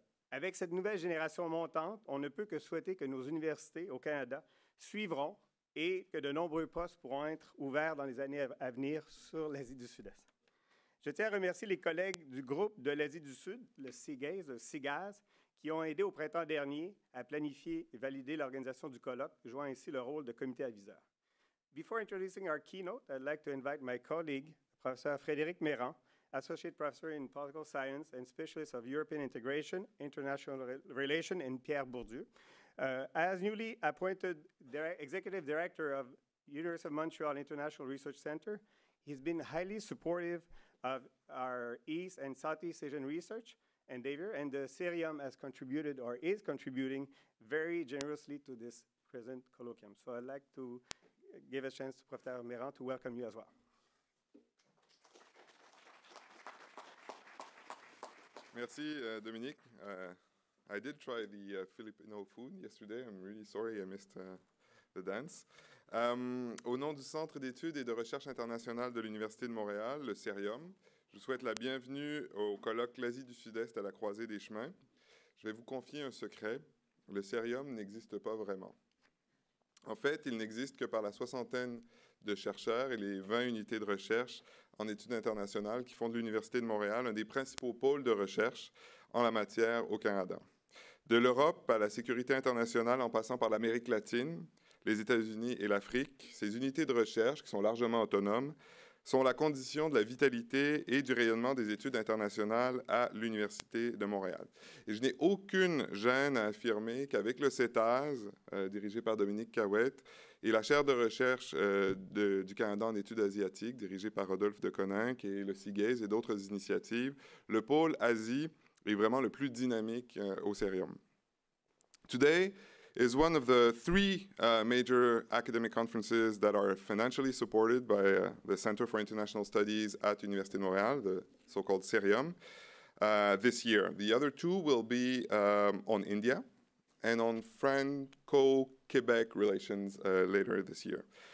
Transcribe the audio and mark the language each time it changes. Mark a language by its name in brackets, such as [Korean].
[French] Avec cette nouvelle génération montante, on ne peut que souhaiter que nos universités au Canada suivront et que de nombreux postes pourront être ouverts dans les années à venir sur l'Asie du Sud-Est. Je tiens à remercier les collègues du groupe de l'Asie du Sud, le CCEASE, qui ont aidé au printemps dernier à planifier et valider l'organisation du colloque, jouant ainsi le rôle de comité aviseur. [English] Before introducing our keynote, I'd like to invite my colleague, Professor Frédéric Mérand, Associate Professor in Political Science and Specialist of European Integration, International Relations, and Pierre Bourdieu. As newly appointed Executive Director of University of Montreal International Research Center, he's been highly supportive of our East and Southeast Asian research endeavor, and the CCEASE has contributed or is contributing very generously to this present colloquium. So I'd like to give a chance to Professor Mérand to welcome you as well. [French] Merci, Dominique. [English] I did try the Filipino food yesterday. I'm really sorry I missed the dance. [French] Au nom du Centre d'études et de recherche internationale de l'Université de Montréal, le CCEASE, je vous souhaite la bienvenue au colloque L'Asie du Sud-Est à la croisée des chemins. Je vais vous confier un secret. Le CCEASE n'existe pas vraiment. En fait, il n'existe que par la 60aine de chercheurs et les 20 unités de recherche en études internationales qui font de l'Université de Montréal un des principaux pôles de recherche en la matière au Canada. De l'Europe à la sécurité internationale en passant par l'Amérique latine, les États-Unis et l'Afrique, ces unités de recherche, qui sont largement autonomes, sont la condition de la vitalité et du rayonnement des études internationales à l'Université de Montréal. Et je n'ai aucune gêne à affirmer qu'avec le CCEASE, dirigé par Dominique R, et la chaire de recherche du Canada en études asiatiques, dirigée par Rodolphe de Coninck, et le CCEASE et d'autres initiatives, le pôle Asie est vraiment le plus dynamique au CCEASE. [English] Today is one of the 3 major academic conferences that are financially supported by the Center for International Studies at Université de Montréal, the so-called CCEASE, this year. The other 2 will be on India and on Franco-Quebec relations later this year.